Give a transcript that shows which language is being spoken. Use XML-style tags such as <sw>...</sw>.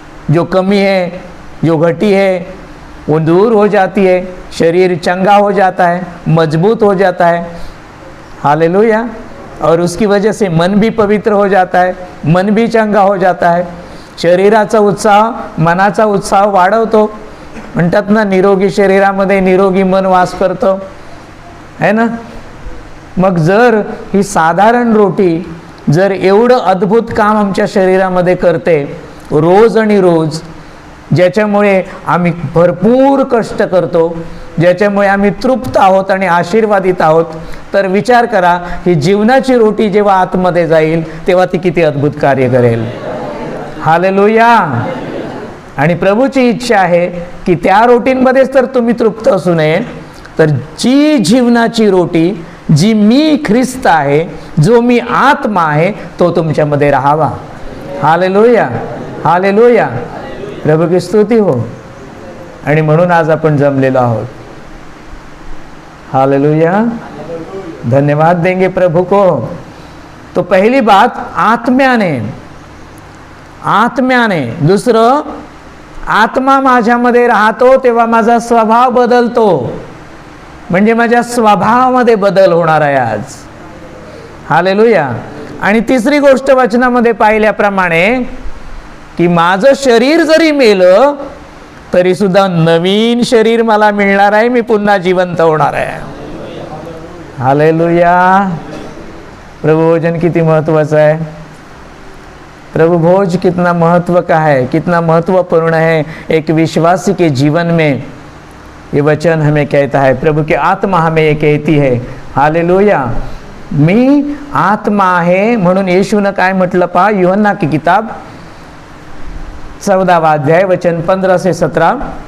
<hi>जो कमी है, जो घटी है, वो दूर हो जाती है। शरीर चंगा हो जाता है, मजबूत हो जाता है। हालेलुया! और उसकी वजह से मन भी पवित्र हो जाता है, मन भी चंगा हो जाता है।</hi> <mr>शरीराचा उत्साह मनाचा उत्साह वाढवतो। म्हणतात ना, निरोगी शरीरामध्ये निरोगी मन वास करतो,</mr> <hi>है ना।</hi> <mr>मग जर ही साधारण रोटी जर एवढं अद्भुत काम आमच्या शरीरामध्ये करते रोज आणि रोज, ज्याच्यामुळे आम्ही भरपूर कष्ट करतो, ज्याच्यामुळे आम्ही तृप्त आहोत आणि आशीर्वादित आहोत, तर विचार करा ही जीवनाची रोटी जेव्हा आतमध्ये जाईल तेव्हा ती किती अद्भुत कार्य करेल। हालेलुया! आणि प्रभूची इच्छा आहे की त्या रोटींमध्येच तर तुम्ही तृप्त असू नये, तर जी जीवनाची रोटी, जी मी ख्रिस्त आहे, जो मी आत्मा आहे, तो तुमच्यामध्ये राहावा। हालेलुया! हालेलुया!</mr> <hi>प्रभु की स्तुती हो।</hi> <mr>आणि म्हणून आज आपण जमलेलो आहोत।</mr> <hi>हालेलुया! धन्यवाद देंगे प्रभु को। तो पहली बात</hi> <mr>आत्म्याने, आत्म्याने। दुसरं, आत्मा माझ्यामध्ये राहतो तेव्हा माझा स्वभाव बदलतो, म्हणजे माझ्या स्वभावामध्ये बदल होणार आहे आज। हालेलुया! आणि तिसरी गोष्ट वचनामध्ये पाहिल्याप्रमाणे की माझं शरीर जरी मेलं तरी सुद्धा नवीन शरीर मला मिळणार आहे, मी पुन्हा जिवंत होणार आहे। हालेलुया!</mr> <hi>प्रभु भोजन</hi> <mr>किती महत्वाचं</mr> <hi>है। प्रभु भोज कितना महत्व का है, कितना महत्वपूर्ण है एक विश्वासी के जीवन में। ये वचन हमें कहता है, प्रभु की आत्मा हमें ये कहती है। हालेलुया!</hi> <mr>मी आत्मा आहे म्हणून येशूनं काय म्हटलं पहा,</mr> <hi>यूहन्ना की किताब 14वां अध्याय वचन 15 से 17।</hi>